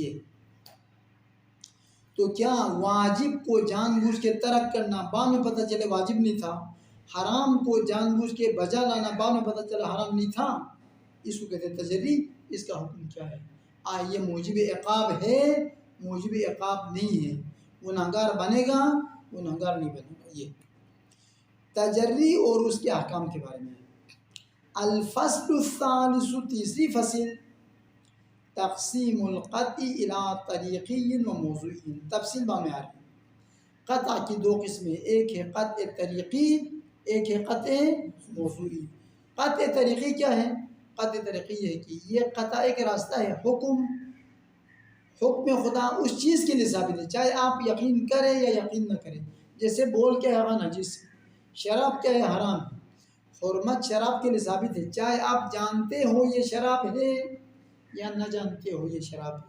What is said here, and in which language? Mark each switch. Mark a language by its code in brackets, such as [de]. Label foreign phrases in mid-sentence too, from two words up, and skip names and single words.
[ur] یہ تو کیا واجب کو جان بوجھ کے ترک کرنا، بعد میں پتہ چلے واجب نہیں تھا، حرام کو جان بوجھ کے بجا لانا، بعد میں پتہ چلا حرام نہیں تھا، اس کو کہتے ہیں تجری۔ اس کا حکم کیا ہے؟ یہ موجب عقاب ہے، موجب عقاب نہیں ہے، گنہگار بنے گا، گنہگار نہیں بنے گا۔ یہ تجری اور اس کے احکام کے بارے میں۔ [ar] الفصل الثالث، [ur] تیسری فصل، [ar] تقسیم القطع الى طریقی و موضوعی۔ [ur] تفصیل میں آ رہی ہے۔ قطع کی دو قسمیں، ایک ہے قطع طریقی، ایک ہے قطع موضوعی۔ قطع طریقی کیا ہے؟ قطع طریقی یہ ہے کہ یہ قطع ایک راستہ ہے، حکم خدا اس چیز کے لیے ثابت ہے، چاہے آپ یقین کریں یا یقین نہ کریں۔ جیسے بول کے ہے نجس، شراب کیا ہے؟ حرام ہے۔ حرمت شراب کے لیے ثابت ہے، چاہے آپ جانتے ہو یہ شراب ہے یا نہ جانتے ہو یہ شراب ہے۔